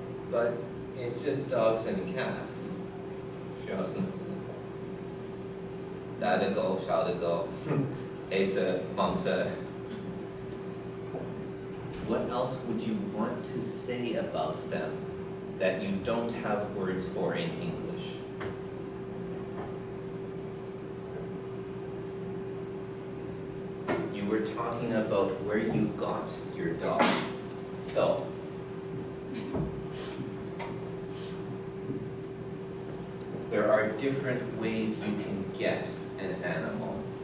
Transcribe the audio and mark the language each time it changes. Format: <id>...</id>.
<en>But it's just dogs and cats.</en> <zh>需要什么字？大的狗，小的狗，黑色、黄色。</zh> <en>What else would you want to say about them that you don't have words for in English? You were talking about where you got your dog. So, there are different ways you can get an animal.</en>